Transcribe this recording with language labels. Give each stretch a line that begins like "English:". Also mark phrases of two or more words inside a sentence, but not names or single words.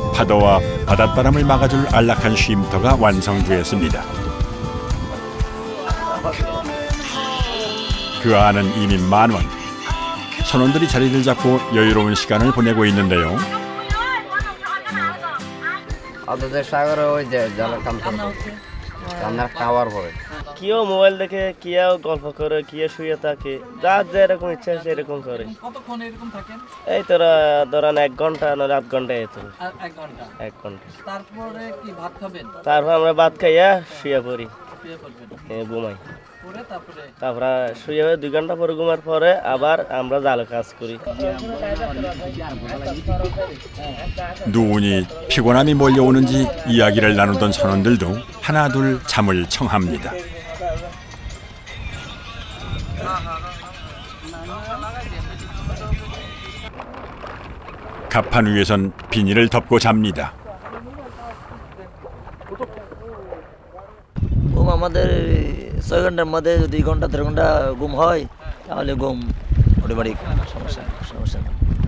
Korean: 파도와 바닷바람을 막아줄 안락한 쉼터가 완성되었습니다. 그 안은 이미 만원. 선원들이 자리를 잡고 여유로운 시간을 보내고 있는데요.
Bangla: কেউ মোবাইল দেখে, কেউ গল্প করে, কেউ শুয়ে থাকে, যার যেরকম ইচ্ছা সেরকম করে। কতক্ষণ এরকম থাকেন? এই তোরা ধরেন 1 ঘন্টা না 8 ঘন্টা এই তো। 1 ঘন্টা। 1 ঘন্টা। তারপরে কি ভাত খাবেন? তারপর আমরা ভাত খাইয়া শুয়ে পড়ি। শুয়ে পড়বেন। ঘুমাই। তারপরে শুয়ে 2 ঘন্টা পরে ঘুমার পরে আবার আমরা জালে কাজ করি।
Korean: 누우니 피곤함이 몰려오는지 이야기를 나누던 선원들도 하나둘 잠을 청합니다. 갑판 위에선 비닐을 덮고 잡니다.
Bangla: আমাদের 6 ঘন্টার মধ্যে যদি 2 ঘন্টা 3 ঘন্টা ঘুম হয় তাহলে ঘুম মোটামুটি সমস্যা